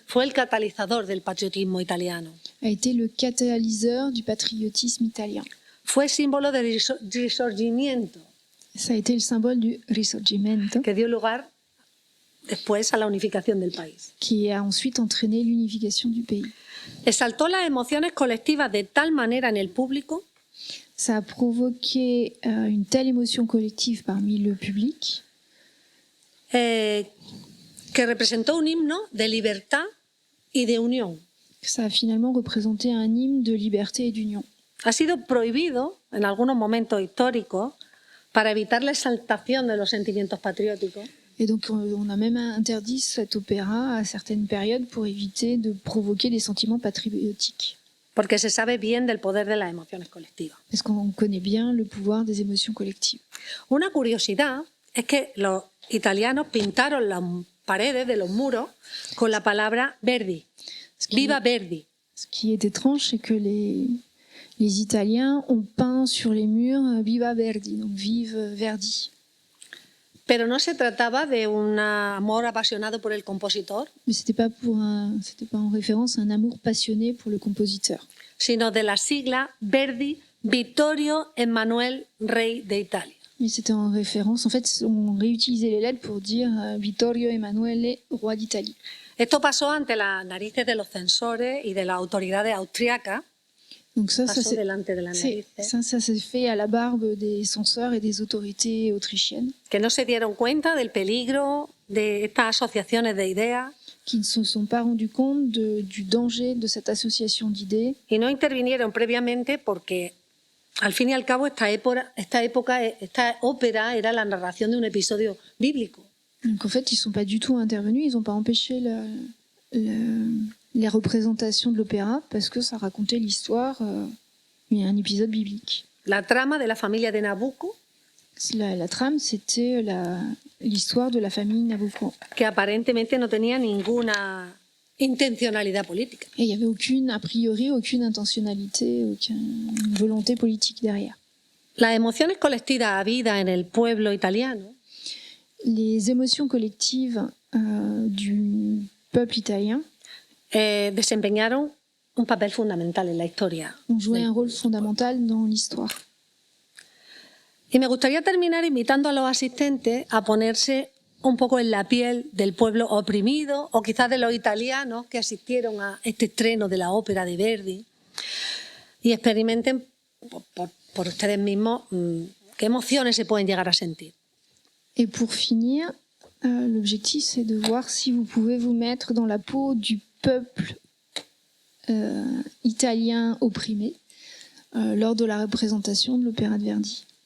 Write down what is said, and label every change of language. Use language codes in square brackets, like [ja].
[es] fue el catalizador del patriotismo italiano. [fr] a été le catalyseur du patriotisme italien. [es] Fue símbolo del risorgimiento [fr] Ça a été le symbole du Risorgimento [es] que dio lugar después a la unificación del país. [fr] qui a ensuite entraîné l'unification du pays. [es] Exaltó las emociones colectivas de tal manera en el público [fr] Ça a provoqué une telle émotion collective parmi le public [es] que representó un himno de libertad y de unión. [fr] que ça a finalement représenté un hymne de liberté et d'union. [es] Ha sido prohibido en algunos momentos históricos para evitar la exaltación de los sentimientos patrióticos. [fr] Et donc on a même interdit cet opéra à certaines périodes pour éviter de provoquer des sentiments patriotiques. [es] Porque se sabe bien del poder de las emociones colectivas. [fr] Parce qu'on connaît bien le pouvoir des émotions collectives. [es] Una curiosidad es que los italianos pintaron las paredes de los muros con la palabra Verdi. Viva Verdi. [fr] Ce qui est étrange, c'est que les Italiens ont peint sur les murs Viva Verdi, donc vive Verdi. [es] Pero no se trataba de un amor apasionado por el compositor, [fr] Mais c'était pas en référence à un amour passionné pour le compositeur, [es] sino de la sigla Verdi Vittorio Emanuele Rey de Italia. [fr] mais c'était en référence. En fait, on réutilisait les lettres pour dire Vittorio Emanuele, roi d'Italie. [es] Esto pasó ante las narices de los censores y de las autoridades austriacas. [fr] Donc ça [es] Pasó delante de las narices. [fr] ça s'est fait à la barbe des censeurs et des autorités autrichiennes [es] Que no se dieron cuenta del peligro de estas asociaciones de ideas [fr] qui ne se sont pas rendus compte du danger de cette association d'idées [es] y no intervinieron previamente porque, al fin y al cabo, esta ópera era la narración de un episodio bíblico. [fr] Donc en fait, ils ne sont pas du tout intervenus, ils n'ont pas empêché les représentations de l'opéra parce que ça racontait l'histoire, mais un épisode biblique. [es] La trama de la familia de Nabucco, [fr] La trame, c'était l'histoire de la famille Nabucco, [es] que aparentemente no tenía ninguna intencionalidad política. [fr] Et il n'y avait a priori, aucune intentionnalité, aucune volonté politique derrière. [es] Las emociones colectivas habidas en el pueblo italiano [fr] Les émotions collectives du peuple italien [es] desempeñaron un papel fundamental en la historia. [fr] ont joué un rôle fondamental dans l'histoire. [es] Y me gustaría terminar invitando a los asistentes a ponerse un poco en la piel del pueblo oprimido o quizás de los italianos que asistieron a este estreno de la ópera de Verdi y experimenten por ustedes mismos qué emociones se pueden llegar a sentir. [fr] Et pour finir, l'objectif c'est de voir si vous pouvez vous mettre dans la peau du peuple italien opprimé lors de la représentation de l'opéra de Verdi.